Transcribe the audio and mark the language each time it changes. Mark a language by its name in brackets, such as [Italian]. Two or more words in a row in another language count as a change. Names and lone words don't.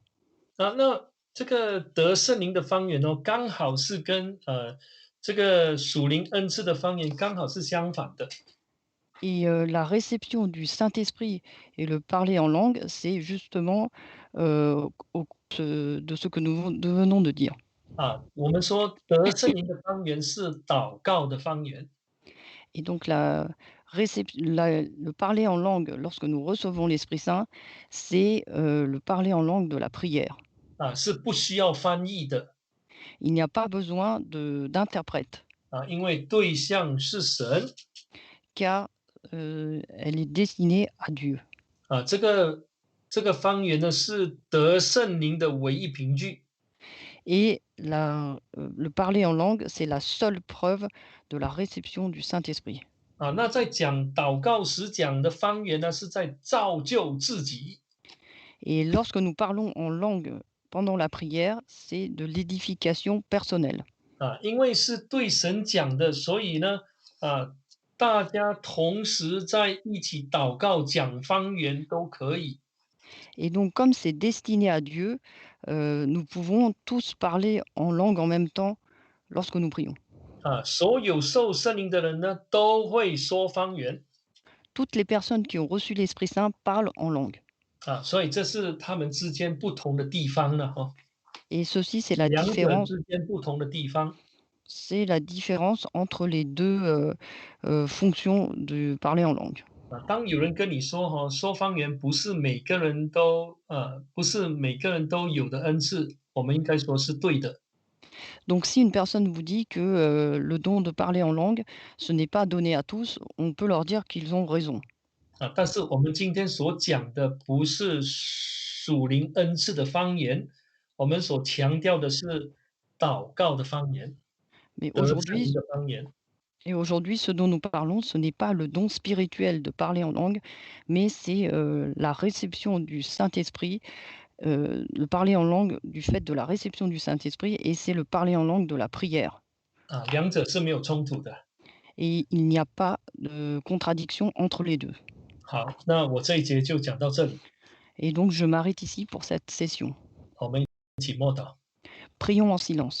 [Chinese] 那这个得圣灵的方言刚好是跟这个属灵恩赐的方言刚好是相反的。 [French] Et la réception du Saint-Esprit et le parler en langue, c'est justement, de ce que nous venons de dire. [Chinese] 我们说得圣灵的方言是祷告的方言。 [French] Et donc le parler en langue lorsque nous recevons l'Esprit Saint, c'est, le parler en langue de la prière. [Chinese] 是不需要翻译的。 [French] Il n'y a pas besoin d'interprète, [Chinese] 因为对象是神。 [French] car, elle est destinée à Dieu. [Chinese] 这个方言呢是得圣灵的唯一凭据。 [French] Et le parler en langue, c'est la seule preuve de la réception du Saint-Esprit. [Chinese] 那在讲祷告时讲的方言呢，是在造就自己。 [French] Et lorsque nous parlons en langue pendant la prière, c'est de l'édification personnelle. [Chinese] 因为是对神讲的，所以呢，大家同时在一起祷告讲方言都可以。 [French] Et donc comme c'est destiné à Dieu, nous pouvons tous parler en langue en même temps lorsque nous prions. [Chinese] 所有受圣灵的人呢，都会说方言。 [French] Toutes les personnes qui ont reçu l'Esprit Saint parlent en langue. [Chinese] 所以这是他们之间不同的地方了 [French] Et ceci, c'est la [Chinese] 两者 [French] différence [Chinese] 之间不同的地方。 [French] c'est la différence entre les 2, fonctions de parler en langue. [Chinese] 当有人跟你说说方言不是每个人都有的恩赐，我们应该说是对的。 [French] Donc si une personne vous dit que, le don de parler en langue, ce n'est pas donné à tous, on peut leur dire qu'ils ont raison. [Chinese] 但是我们今天所讲的不是属灵恩赐的方言，我们所强调的是祷告的方言， [French] Mais [Chinese] 得圣灵 [French] aujourd'hui [Chinese] 的方言。 [French] aujourd'hui, ce dont nous parlons, ce n'est pas le don spirituel de parler en langue, mais c'est, la réception du Saint-Esprit, le parler en langue du fait de la réception du Saint-Esprit et c'est le parler en langue de la prière. [Chinese] 两者是没有冲突的。 [French] Et il n'y a pas de contradiction entre les 2. [Chinese] 好，那我这一节就讲到这里， [French] Et donc je m'arrête ici pour cette session. [Chinese] 我们一起默祷。 [French] Prions en silence.